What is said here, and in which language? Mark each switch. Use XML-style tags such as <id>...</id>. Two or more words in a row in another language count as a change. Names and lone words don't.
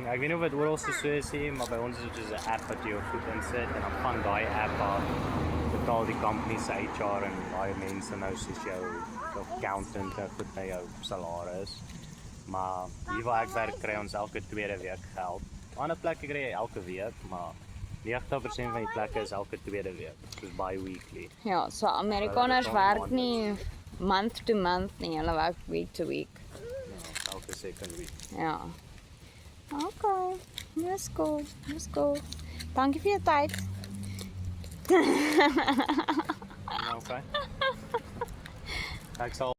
<af>Ek weet nie of dit oral so is nie, maar by ons is dit soos 'n app wat jy jou goed insit en dan van daai app af betaal die company se HR en daai mense nou soos jou accountant en goed by jou salaris. Maar hier waar ek werk kry ons elke tweede week geld. Ander plekke kry jy elke week, maar 90% van die plekke is elke tweede week, soos bi-weekly. Ja, so Amerikaners werk nie</af> <en>month to month</en> <af>nie, hulle werk</af> <en>week to week.</en> <af>Ja, elke</af> <en>second week. Ja. Okay, let's go, let's go.</en> <af>Dankie vir jou tyd. Okay. Ek sal</af>